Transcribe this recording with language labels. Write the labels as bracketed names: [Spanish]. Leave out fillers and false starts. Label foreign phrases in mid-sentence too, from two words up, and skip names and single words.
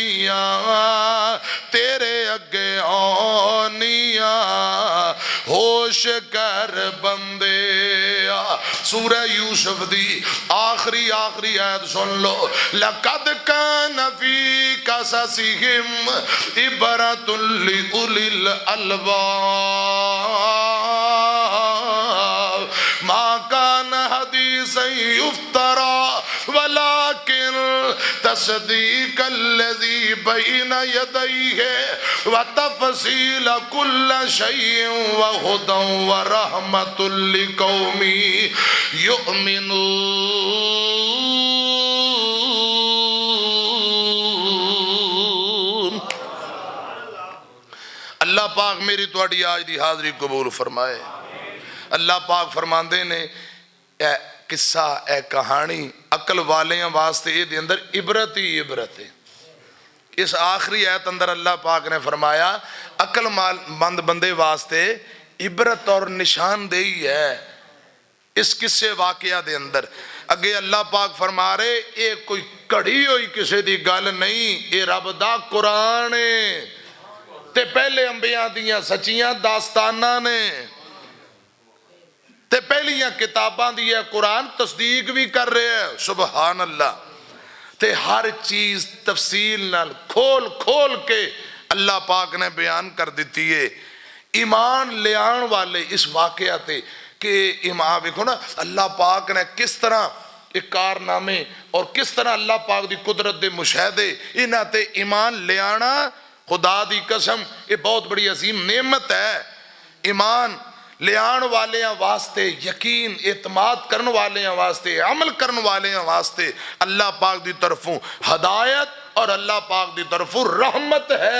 [Punjabi] بندیاں تیرے اگے آنیاں ہوش کر بندے سورہ یوسف دی آخری آیت سن لو [Arabic] لَقَدْ كَانَ فِي قَصَصِهِمْ عِبْرَةٌ لِأُولِي الْأَلْبَابِ مَا كَانَ حَدِيثًا يُفْتَرَى وَلَكِنْ تَصْدِيقَ الَّذِي بَيْنَ يَدَيْهِ وَتَفْصِيلَ كُلِّ شَيْءٍ وَهُدًى وَرَحْمَةٌ لِقَوْمٍ [Punjabi] يُؤْمِنُونَ [Urdu] اللہ پاک میری تواڈی آج دی حاضری قبول فرمائے۔ [Punjabi] اللہ پاک فرماندے نے اے قصہ اے کہانی عقل والیاں واسطے یہ دے اندر عبرت ہی عبرت ہے۔ اس آخری آیت اندر اللہ پاک نے فرمایا عقل مند بندے واسطے عبرت اور نشان دہی ہے اس قصے واقعہ دے اندر۔ اگے اللہ پاک فرما رہے اے کوئی کڑی ہوئی کسی دی گل نہیں، اے رب دا قرآن ہے تے پہلے انبیاء دیاں سچیاں داستانہ نے تے پہلیاں کتاباں دی ہے قرآن تصدیق بھی کر رہے ہیں سبحان اللہ تے ہر چیز تفصیل نال کھول کھول کے اللہ پاک نے بیان کر دیتی ہے۔ ایمان لے آن والے اس واقعہ تے کہ ایمان دیکھو نا اللہ پاک نے کس طرح ایک کارنامے اور کس طرح اللہ پاک دی قدرت دے مشاہدے انہاں تے ایمان لے آنا خدا دی قسم [Urdu] یہ بہت بڑی عظیم نعمت ہے۔ [Punjabi] ایمان لے آن والے واسطے یقین اعتماد کرن والے واسطے عمل کرن والے واسطے اللہ پاک دی طرفوں ہدایت اور اللہ پاک دی طرفوں رحمت ہے۔